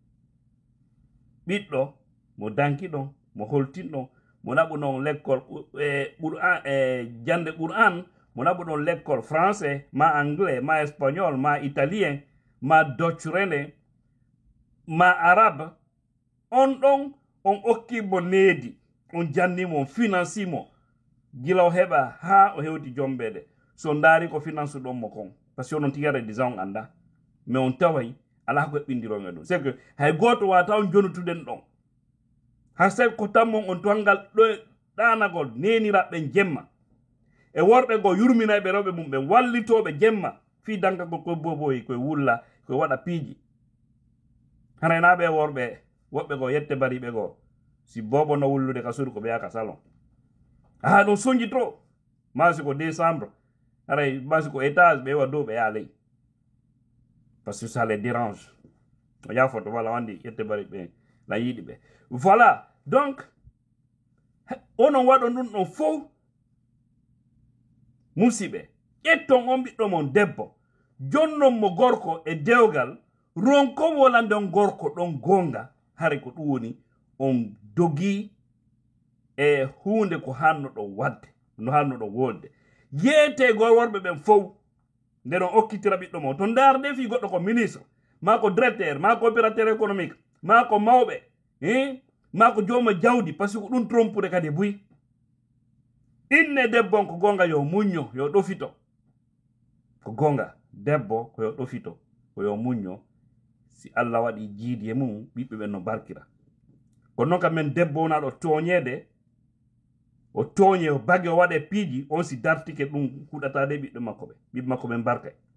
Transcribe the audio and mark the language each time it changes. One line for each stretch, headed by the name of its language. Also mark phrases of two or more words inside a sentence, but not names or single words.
Fula: ɓiɗɗo mo danki ɗon mo holtin ɗon mo naɓu ɗon l'école jande Qur'an mo naɓu ɗon
French: l'école français
Fula: ma anglais ma espagnol ma italien ma docrene ma arabe on ɗon on okkimo needi on jannimo on financimo gila o heɓa ha o hewti jombede so ndaari ko finance ɗon mo kon
French: par ce que
Fula: onon tigare déjà on anda mais on taway ala ko heɓɓindiron e ɗum c'est que hay goto wata on jonutuden ɗon ha sey ko tammon on tongal ɗo ɗanagol neniraɓe jemma e worɓe go yurminayɓe rewɓe mum ɓe wallitoɓe jemma fi dankagol koye boboyi koye wulla koye waɗa piiji hanaynaɓe worɓe woɓɓe go yette bariɓe go si bobo no wullude ka suudu ko ɓe yaka salon ɗum soñji to masi ko décembre aray masi ko étage ɓe wa dow ɓe yaa ley
French: parce que ça les dérange
Fula: o yafoto walla wandi yette bariɓe la yiɗi ɓe
French: voilà donc
Fula: onon waɗon ɗum ɗon fof musidɓe ƴetton on ɓiɗɗo mon debbo jonnon mo gorko e dewgal ronko wolande on gorko ɗon gonga hare ko ɗum woni on dogi e hunde ko hannoɗo wadde no hannoɗo wolde yeete gor worɓe ɓen fof nden on okkitira ɓiɗɗo mon to darde fi goɗɗo ko ministre ma ko directeur ma ko
French: opérateur économique
Fula: ma ko mawɓe ma ko jooma jawdi
French: par ce que
Fula: ko ɗum trompude kadi buy inne debbo on ko gonga yo muñño yo ɗofito ko gonga debbo ko yo ɗofito ko yo muñño si Allah waɗi jiidi e mum ɓiɓɓe ɓen no barkira kono noon kam men debbo wonaɗo tooñede o tooñe o bage o waɗe piiji on si dartike ɗum huɗatade ɓiɓɓe makko ɓen barkay